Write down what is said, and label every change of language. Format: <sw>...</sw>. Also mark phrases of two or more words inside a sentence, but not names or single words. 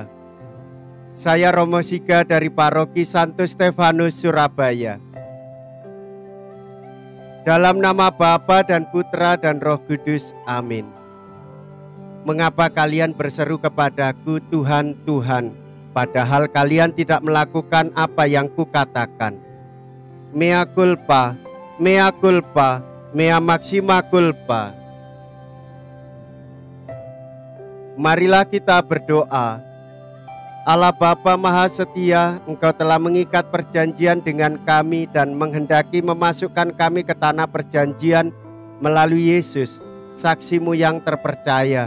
<id>Saya Romo Siga dari Paroki Santo Stefanus, Surabaya. Dalam nama Bapa dan Putra dan Roh Kudus, amin. Mengapa kalian berseru kepadaku, Tuhan, Tuhan, padahal kalian tidak melakukan apa yang kukatakan?</id> <la>Mea culpa, mea culpa, mea maxima culpa.</la> <id>Marilah kita berdoa. Allah Bapa Maha Setia, Engkau telah mengikat perjanjian dengan kami dan menghendaki memasukkan kami ke tanah perjanjian melalui Yesus, saksimu yang terpercaya.</id>